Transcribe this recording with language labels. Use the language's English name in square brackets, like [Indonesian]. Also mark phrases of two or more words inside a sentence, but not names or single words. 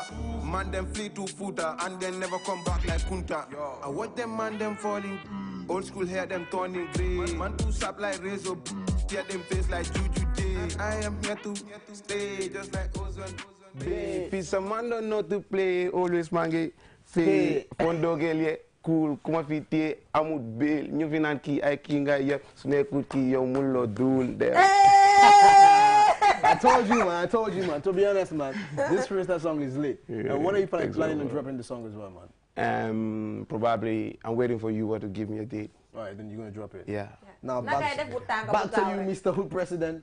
[English] Man them flee to footer and then never come back like Kunta. I watch them man them falling. Old school hair them turning grey. Man too sharp like razor. Tear them face like Juju J. I am here to stay just like Ozone. Peace a man don't know to play. [Wolof] Always mangi fe fondo gelye cool kuma fiti amut bel ñu fi nan ki ay ki nga yeb su nekkul ki yow mun lo dul de. [English] I told you, man. To be honest, man, this freestyle song is lit. Yeah, when are you planning on dropping the song as well, man? Probably, I'm waiting for you to give me a date. All right, then you're going to drop it? Yeah. Now, back to you, Mr. Hood President.